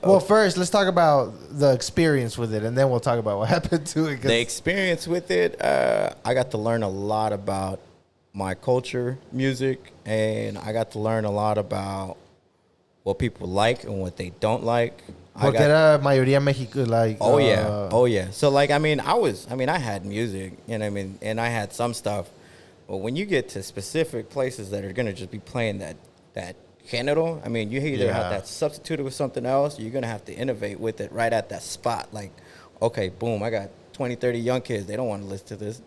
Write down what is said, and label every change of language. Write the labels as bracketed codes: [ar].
[en] Well, first, let's talk about the experience with it, and then we'll talk about what happened to it. 'cause the experience with it, I got to learn a lot about my culture, music, and I got to learn a lot about what people like and what they don't like. [es] Porque era mayoría Mexico, like. [en] Oh yeah. So like, I had music, and and I had some stuff, but when you get to specific places that are gonna just be playing that género, you either have that substituted with something else, or you're gonna have to innovate with it right at that spot. Like, okay, boom, I got 20, 30 young kids. They don't want to listen to this.